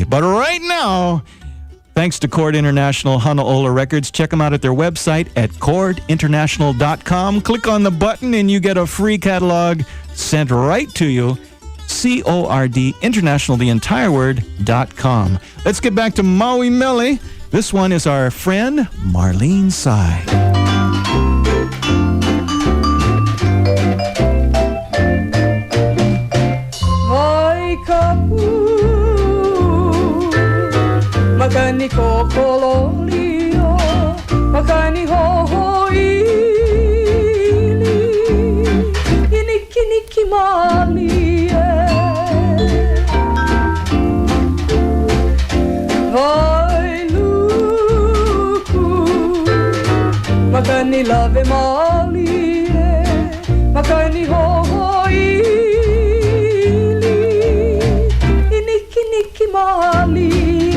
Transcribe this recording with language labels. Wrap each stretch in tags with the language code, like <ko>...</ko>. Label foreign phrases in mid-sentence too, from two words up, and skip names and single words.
<en>But right now, thanks to Chord International Honolulu Records. Check them out at their website at chordinternational.com. Click on the button and you get a free catalog sent right to you. CORD International, the entire word.com. Let's get back to Maui Mele. This one is our friend Marlene Tsai.</en> <haw>Makani kokololio, makani hohoili, iniki malie. Vai luku, makani lave malie, makani hohoili, iniki malie.</haw>